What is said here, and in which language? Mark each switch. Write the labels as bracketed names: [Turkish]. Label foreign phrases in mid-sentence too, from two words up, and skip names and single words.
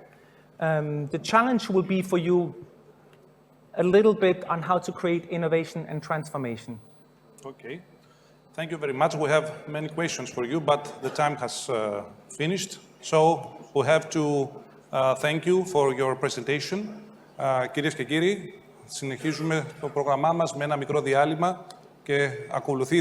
[English] The challenge will be for you a little bit on how to create innovation and transformation. Okay. Thank you very much. We have many questions for you, but the time has finished. So we have to thank you for your presentation. [Greek] Κυρίες και κύριοι, συνεχίζουμε το πρόγραμμά μας με ένα μικρό διάλειμμα και ακολουθείτε